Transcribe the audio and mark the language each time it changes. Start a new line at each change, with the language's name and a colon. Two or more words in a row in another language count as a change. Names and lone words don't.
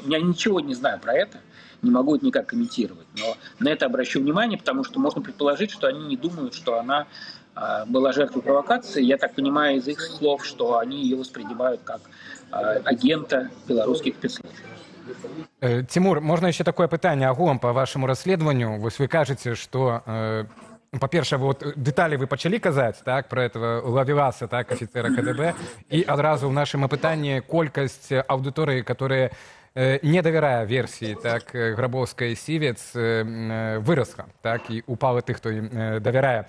Russian: Я ничего не знаю про это, не могу это никак комментировать, но на это обращу внимание, потому что можно предположить, что они не думают, что она была жертвой провокации. Я так понимаю из их слов, что они ее воспринимают как агента белорусских спецслужб. Тимур,
Belarusian: можна яшчэ такое пытанне агулам па вашаму расследаванню? Вось вы кажаце, што па-першае, вот дэталі вы пачалі казаць, так,
Russian: про этого Лавеласа,
Belarusian: так, офіцера КДБ, і адразу ў нашым апытанні колькасць аўдыторыі, которая не давярае версіі, так, Грабоўскай Сівец, вырасла, так, і упала тых, хто ім давярае.